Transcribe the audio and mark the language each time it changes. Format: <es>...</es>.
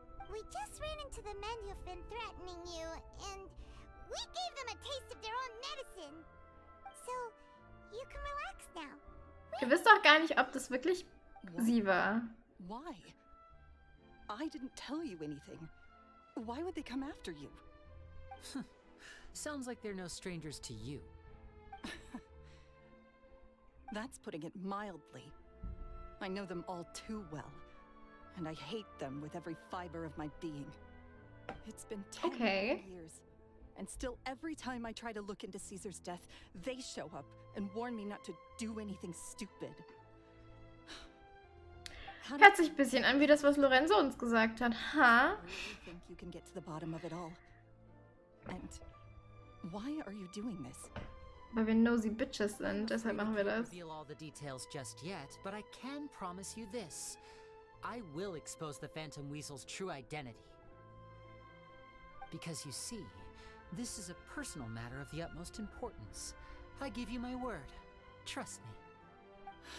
<en>We just ran into the men who've been threatening you, and we gave them a taste of their own medicine. So, you can relax now.</en> <de>Ihr wisst doch gar nicht, ob das wirklich sie war.</de> <en>Why? I didn't tell you anything. Why would they come after you? Sounds like they're no strangers to you. That's putting it mildly. I know them all too well, and I hate them with every fiber of my being. It's been 10 years, and still every time I try to look into Caesar's death, they show up and warn me not to do anything stupid.</en> <de>Hört sich ein bisschen an wie das, was Lorenzo uns gesagt hat. Ha?</de> <en>I really think you can get to the bottom of it all. And why are you doing this?</en> <de>Weil wir</de> <en>nosy bitches</en> <de>sind, deshalb machen wir das.</de> <en>Reveal all the details just yet, but I can promise you this. I will expose the Phantom Weasel's true identity. Because you see, this is a personal matter of the utmost importance. I give you my word. Trust me.</en>